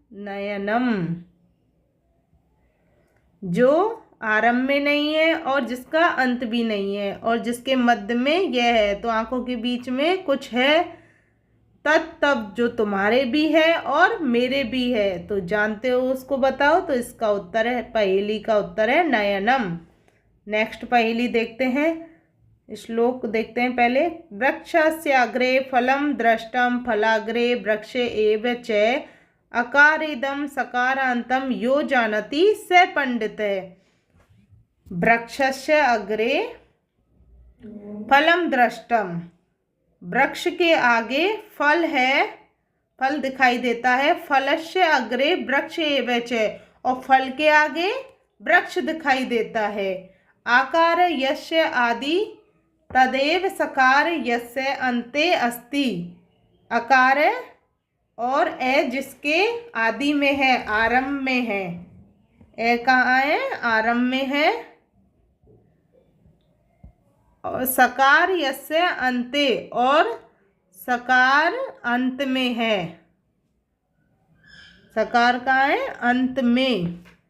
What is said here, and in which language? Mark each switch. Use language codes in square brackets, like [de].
[hi] नयनम जो आरंभ में नहीं है और जिसका अंत भी नहीं है और जिसके मध्य में यह है, तो आंखों के बीच में कुछ है। तब जो तुम्हारे भी है और मेरे भी है, तो जानते हो उसको बताओ। तो इसका उत्तर है, पहेली का उत्तर है नयनम। नेक्स्ट पहेली देखते हैं। श्लोक देखते हैं पहले। [sa] वृक्षस्याग्रे फलम दृष्टम फलाग्रे वृक्षे एव च अकारेदम सकारांतम यो जानति स पंडितः। वृक्षस्य अग्रे फलम दृष्टम। [hi] वृक्ष के आगे फल है, फल दिखाई देता है। [sa] फलस्य अग्रे वृक्ष एव च, [hi] और फल के आगे वृक्ष दिखाई देता है। [sa] आकार यस्य आदि तदेव सकार यस्य अन्ते अस्ति। [hi] अकार और ए जिसके आदि में है, आरंभ में है। ए कहाँ है? आरंभ में है। [sa] और सकार यस्य अन्ते, [hi] और सकार अंत में है। सकार कहाँ है? अंत में।